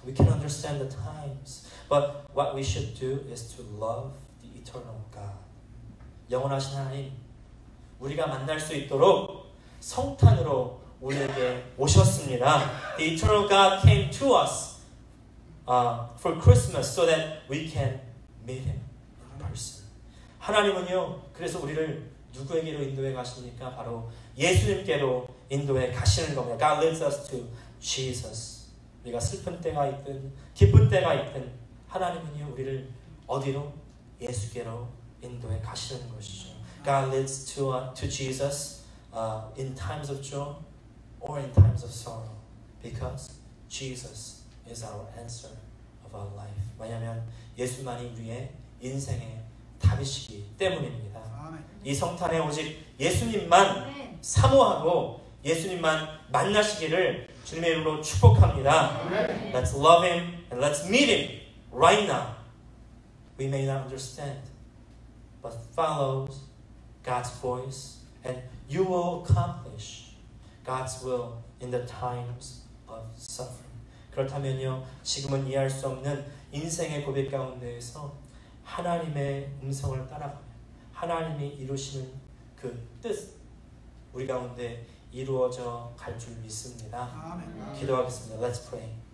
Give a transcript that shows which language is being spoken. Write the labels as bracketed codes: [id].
[en] We can understand the times, but what we should do is to love the eternal God. [ko] 영원하신 하나님, 우리가 만날 수 있도록 성탄으로 우리에게 오셨습니다. [en] The eternal God came to us for Christmas so that we can meet Him in person. [ko] 하나님은요, 그래서 우리를 누구에게로 인도해 가십니까? 바로 예수님께로 인도해 가시는 겁니다. [en] God leads us to Jesus. [ko] 우리가 슬픈 때가 있든 기쁜 때가 있든 하나님은요, 우리를 어디로? 예수께로 인도해 가시는 것이죠. [en] God leads to Jesus in times of joy or in times of sorrow, because Jesus is our answer of our life. [ko] 왜냐하면 예수만이 우리의 인생의 답이시기 때문입니다. 이 성탄에 오직 예수님만 사모하고 예수님만 만나시기를 주님의 이름으로 축복합니다. [en] Let's love Him and let's meet Him right now. We may not understand, but follow God's voice and you will accomplish God's will in the times of suffering. [ko] 그렇다면요, 지금은 이해할 수 없는 인생의 고백 가운데에서 하나님의 음성을 따라가며 하나님이 이루시는 그 뜻 우리 가운데 이루어져 갈 줄 믿습니다. 기도하겠습니다. [en] Let's pray.